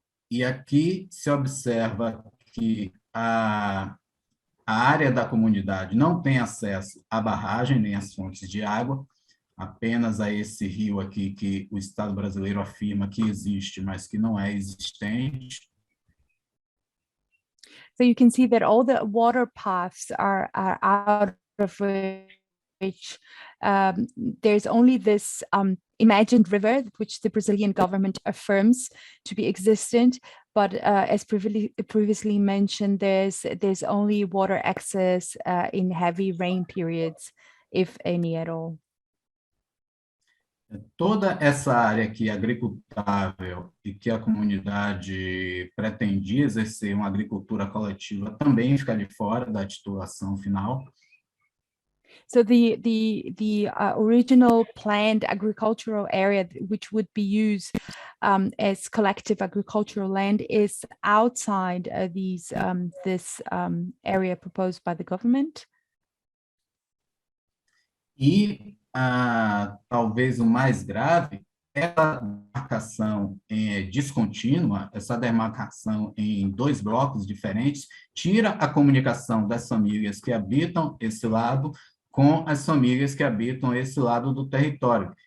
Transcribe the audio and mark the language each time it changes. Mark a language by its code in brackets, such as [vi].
[pt] E aqui se observa que a área da comunidade não tem acesso à barragem nem às fontes de água, apenas a esse rio aqui que o Estado brasileiro afirma que existe, mas que não é existente. [en] So you can see that all the water paths are out of reach. There's only this imagined river, which the Brazilian government affirms to be existent, but as previously mentioned, there's only water access in heavy rain periods, if any at all. [pt] Toda essa área aqui agricultável e que a comunidade pretendia exercer uma agricultura coletiva também fica de fora da titulação final. [en] So the original planned agricultural area, which would be used as collective agricultural land, is outside this area proposed by the government. [pt] E talvez o mais grave, essa demarcação descontínua, essa demarcação em dois blocos diferentes, tira a comunicação das famílias que habitam esse lado com as famílias que habitam esse lado do território.